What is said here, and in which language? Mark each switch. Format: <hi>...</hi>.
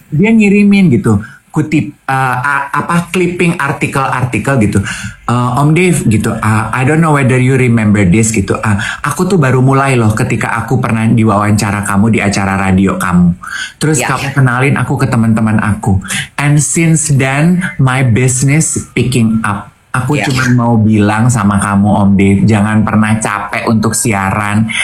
<id>Dia ngirimin gitu, clipping artikel gitu.</id> <en>Om Dave gitu, I don't know whether you remember this gitu.</en> <id>Aku tuh baru mulai loh ketika aku pernah diwawancara kamu di acara radio kamu. Terus kamu kenalin aku ke teman-teman aku.</id> <en>And since then my business picking up.</en> <id>Aku cuma mau bilang sama kamu Om Dave, jangan pernah capek untuk siaran.</id>